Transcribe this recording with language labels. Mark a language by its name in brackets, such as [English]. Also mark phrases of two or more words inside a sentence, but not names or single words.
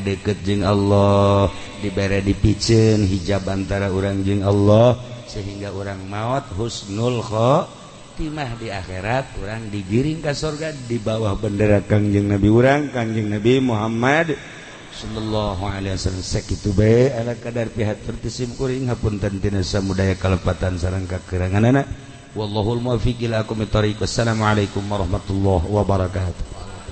[Sundanese] deket jeung Allah dibere dipikeun hijab antara urang jeung Allah sehingga orang maut [Arabic] حسن الخاتمة [Sundanese] di akhirat urang digiring ka surga di bawah bendera Kangjeng Nabi urang Kangjeng Nabi Muhammad [Arabic] صلى الله عليه وسلم [Sundanese] sakitu bae ala kadar pihak tertisim kuring hapunten tina samudaya kalepatan sareng kakuranganana [Arabic] والله الموفق إلى أقوم الطريق. والسلام عليكم ورحمة الله وبركاته.